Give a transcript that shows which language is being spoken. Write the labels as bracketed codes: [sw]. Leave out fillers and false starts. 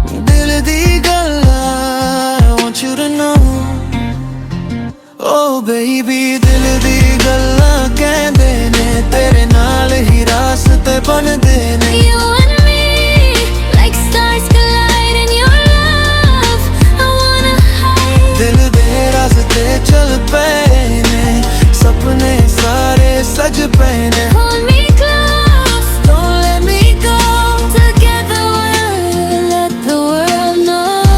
[pa] दिल दी गल्लां [en] I want you to know. Oh baby, [pa] दिल दी गल्लां कहंदे ने तेरे नाल ही रास्ते बनदे ने. [en] You and me, like stars collide in your love. I wanna hide. [pa] दिल दे रास्ते चल पए ने, सपने सारे सज पए ने. [en] Hold me close, don't let me go. Together we'll let the world know.